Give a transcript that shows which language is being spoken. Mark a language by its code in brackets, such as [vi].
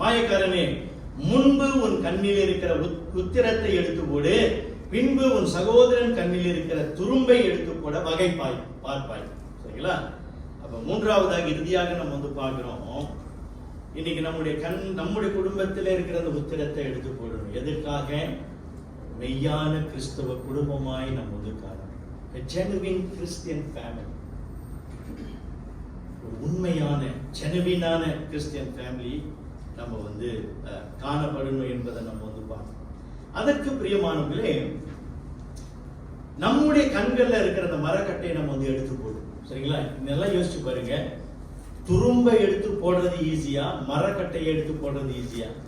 [ta] மாயக்காரனே, முன்பு உன் கண்ணில் இருக்கிற உத்திரத்தை எடுத்து போடு, பின்பு உன் சகோதரன் கண்ணில் இருக்கிற துரும்பை எடுத்து போட வகை பார்ப்பாய். சரிங்களா? அப்ப மூன்றாவதாக இறுதியாக நம்ம பார்க்கிறோம், இன்னைக்கு நம்முடைய குடும்பத்தில் இருக்கிற அந்த உத்திரத்தை எடுத்து போடணும். எதற்காக? மெய்யான கிறிஸ்தவ குடும்பமாய் நம்ம வந்து காணணும். [en] A genuine Christian family. [ta] ஒரு உண்மையான ஜெனுவினான [en] Christian family [ta] நம்ம வந்து காணப்படணும் என்பதை நம்ம வந்து பார்க்கணும். அதற்கு பிரியமானவர்களே, நம்முடைய கண்கள்ல இருக்கிற அந்த மரக்கட்டையை நம்ம வந்து எடுத்து போடுவோம். சரிங்களா? இதெல்லாம் யோசிச்சு பாருங்க. துரும்ப எடுத்து போடுறது ஈஸியா, மரக்கட்டையை எடுத்து போடுறது ஈஸியா?